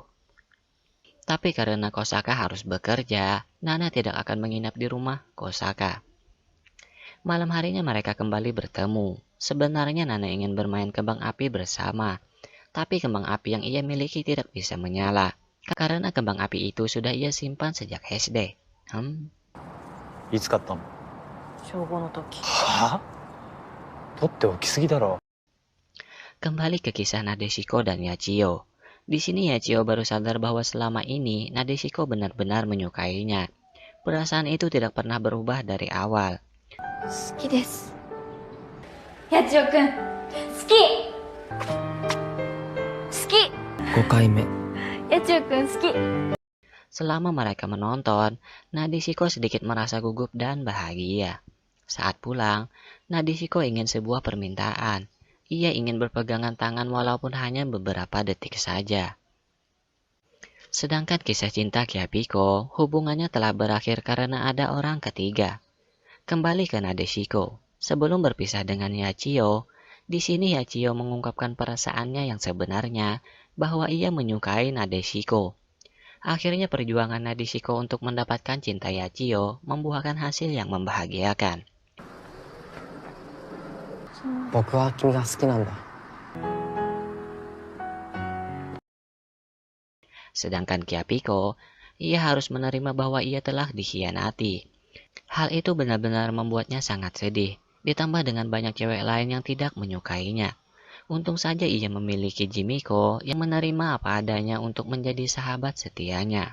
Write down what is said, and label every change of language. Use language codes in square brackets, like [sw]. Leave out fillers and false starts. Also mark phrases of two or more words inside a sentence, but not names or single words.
[id] Tapi karena Kosaka harus bekerja, Nana tidak akan menginap di rumah Kosaka. Malam harinya mereka kembali bertemu. Sebenarnya Nana ingin bermain kembang api bersama. Tapi kembang api yang ia miliki tidak bisa menyala. Karena kembang api itu sudah ia simpan sejak SD. [ja] いつ買ったの？小5の時。は？取っておきすぎだろ。 [id] Kembali ke kisah Nadeshiko dan Yachio. Di sini Yachio baru sadar bahwa selama ini Nadeshiko benar-benar menyukainya. Perasaan itu tidak pernah berubah dari awal. [ja] 好きです。やちおくん、好き。好き。 5回目。やちおくん好き。 [id] Selama mereka menonton, Nadeshiko sedikit merasa gugup dan bahagia. Saat pulang, Nadeshiko ingin sebuah permintaan. Ia ingin berpegangan tangan walaupun hanya beberapa detik saja. Sedangkan kisah cinta Kyapiko, hubungannya telah berakhir karena ada orang ketiga. Kembali ke Nadeshiko. Sebelum berpisah dengan Yachio, di sini Yachio mengungkapkan perasaannya yang sebenarnya bahwa ia menyukai Nadeshiko. Akhirnya perjuangan Nadeshiko untuk mendapatkan cinta Yachio membuahkan hasil yang membahagiakan. [ja] 僕は君が好きなんだ。 [id] Sedangkan Kyapiko, ia harus menerima bahwa ia telah dikhianati. Hal itu benar-benar membuatnya sangat sedih, ditambah dengan banyak cewek lain yang tidak menyukainya. Untung saja ia memiliki Jimiko yang menerima apa adanya untuk menjadi sahabat setianya.